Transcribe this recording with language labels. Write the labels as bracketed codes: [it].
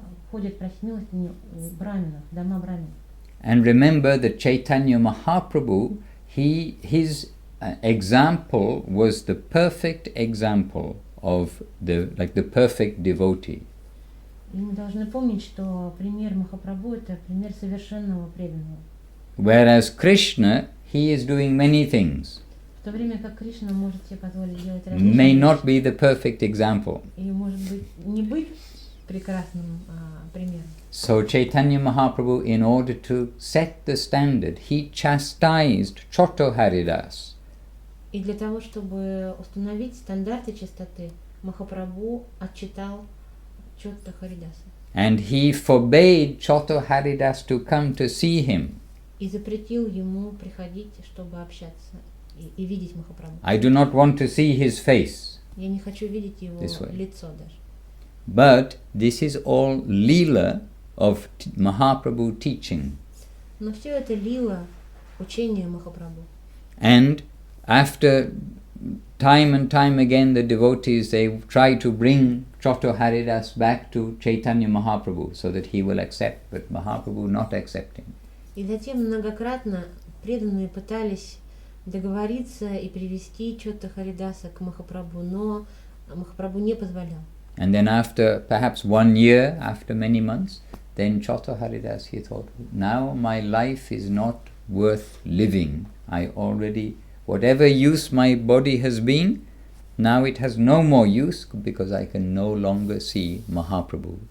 [ru] Ходят просить милостыню у браминов, дома браминов. [en] And remember that Chaitanya Mahaprabhu, his example was the perfect example of the perfect devotee. [ru] И мы должны помнить, что пример Махапрабху это пример совершенного преданного. [en] Whereas Krishna, he is doing many things. [ru] В то время как Кришна может себе позволить делать различные [en] May [ru] вещи. [en] not be the perfect example. [ru] И может быть не быть прекрасным примером. [en] So Chaitanya Mahaprabhu, in order to set the standard, he chastised Chotto Haridas. [ru] И для того, чтобы установить стандарты чистоты, Махапрабху отчитал Чотто Харидаса. [en] And he forbade Chotto Haridas to come to see him. [ru] И запретил ему приходить, чтобы общаться и видеть Махапрабху. [en] I do not want to see his face. [ru] Я не хочу видеть его лицо даже. [en] But this is all lila of Mahaprabhu teaching. [ru] Но все это лила учение Махапрабху. [en] And after time and time again the devotees, they try to bring Chotto Haridas back to Chaitanya Mahaprabhu so that he will accept, but Mahaprabhu not accepting. [ru] И затем многократно преданные пытались договориться и привести Чотто Харидаса к Махапрабху, но Махапрабху не позволял. [en] And then after perhaps 1 year, after many months, then Chotto Haridas, he thought, now my life is not worth living. I already, whatever use my body has been, now it has no more use because I can no longer see Mahaprabhu.